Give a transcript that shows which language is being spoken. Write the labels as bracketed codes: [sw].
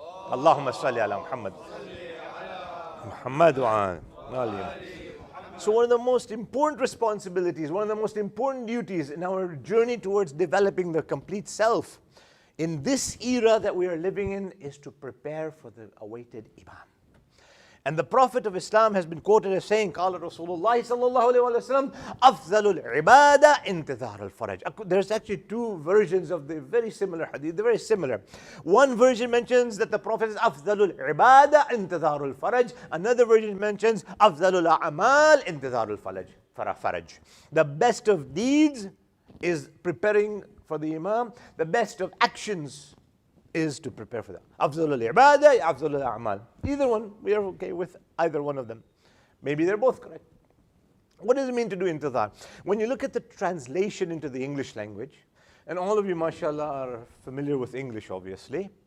[en] Allahumma salli ala Muhammad. Muhammad wa ali. So one of the most important responsibilities, one of the most important duties in our journey towards developing the complete self in this era that we are living in is to prepare for the awaited Imam. And the Prophet of Islam has been quoted as saying, [ar] قال رسول الله صلى الله عليه وسلم أفضل العبادة انتظار الفرج. [en] There's actually two versions of the very similar hadith, they're very similar. One version mentions that the Prophet is [ar] أفضل العبادة انتظار الفرج. [en] Another version mentions [ar] أفضل الأعمال انتظار الفرج. [en] The best of deeds is preparing for the Imam. The best of actions is to prepare for that. [ar] Afzal al-ibadah, afzal al-a'mal. [en] Either one, we are okay with either one of them. Maybe they're both correct. What does it mean to do intizar? When you look at the translation into the English language, and all of you, mashallah, are familiar with English, obviously.